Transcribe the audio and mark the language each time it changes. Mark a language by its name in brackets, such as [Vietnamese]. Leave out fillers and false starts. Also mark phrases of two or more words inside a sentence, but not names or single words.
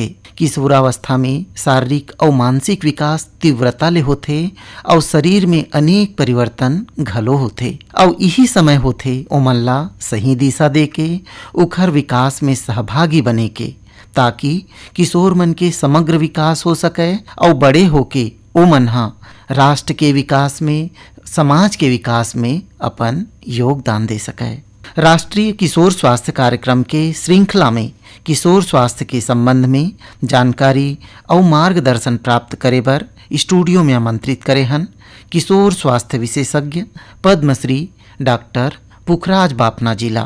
[Chhattisgarhi] किशोरावस्था में शारीरिक और मानसिक विकास तीव्रता ले होथे और शरीर में अनेक परिवर्तन घलो होथे और यही समय होथे ओमन ला सही दिशा दे के उखर विकास में सहभागी बने के, ताकि किशोर मन के समग्र विकास हो सके और बड़े होके ओमन राष्ट्र के विकास में, समाज के विकास में अपन योगदान दे सके। राष्ट्रीय किशोर स्वास्थ्य कार्यक्रम के श्रृंखला में किशोर स्वास्थ्य के संबंध में जानकारी और मार्गदर्शन प्राप्त करे बर स्टूडियो में आमंत्रित करे हन किशोर स्वास्थ्य विशेषज्ञ पद्मश्री डॉक्टर पुखराज बापना जिला।